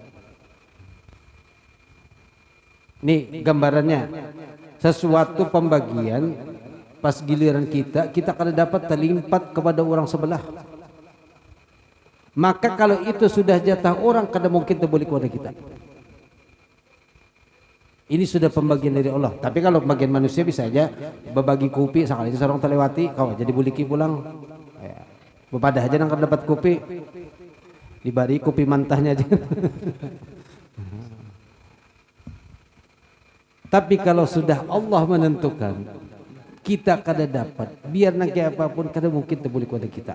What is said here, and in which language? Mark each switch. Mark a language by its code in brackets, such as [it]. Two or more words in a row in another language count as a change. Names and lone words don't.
[id] Nih gambarannya, sesuatu pembagian pas giliran kita kada dapat terlimpat kepada orang sebelah. Maka kalau itu sudah jatah orang, kada mungkin terbalik kepada kita. Ini sudah pembagian dari Allah. Tapi kalau pembagian manusia bisa aja berbagi kopi, sekali itu seorang terlewati, [bjn] kau jadi buliki pulang. Bepadah aja nang kada dapat kopi, dibari kopi mantahnya aja. [id] Tapi kalau sudah Allah menentukan, kita kada dapat, biar nanti apapun kada mungkin terbalik kepada kita.